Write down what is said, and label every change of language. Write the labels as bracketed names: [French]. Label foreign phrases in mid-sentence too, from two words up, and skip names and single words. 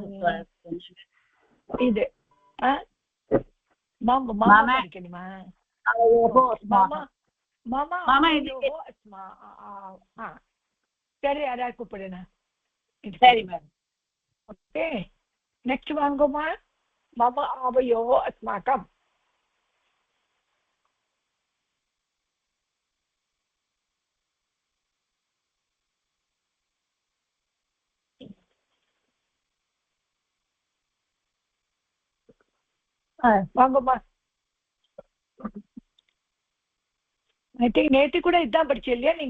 [Tamil] இது மாமா படிக்கணுமா மாமா சரி யாராவது கூப்பிடுனா சரி மேடம் [English] okay next [Tamil] வாங்கம்மா [Sanskrit] मम आवयोः अस्माकम् [Tamil] வாங்கம்மா நேற்று கூட இதான் படிச்சு இல்லையா நீங்க